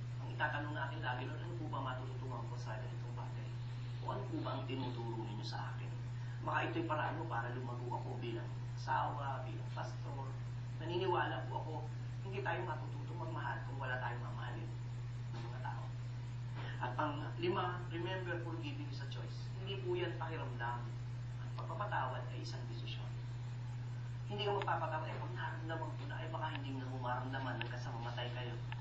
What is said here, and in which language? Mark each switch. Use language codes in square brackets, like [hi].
[tl] Ang itatanong natin lagi, Lord, ano po ba matututunan ko sa itong bagay? O ano po ba ang tinuturo ninyo sa akin? Baka ito'y paraan mo para lumago ako bilang asawa, bilang pastor. Naniniwala po ako, hindi tayo matututong magmahal kung wala tayong mamahalin ng mga tao. At pang-lima, [en] remember forgiving is a choice. [tl] Hindi po yan pakiramdam. Ang pagpapatawad ay isang desisyon. Hindi ka magpapatawad, pag naramdaman ko na, baka hindi na maramdaman hanggang sa mamatay kayo.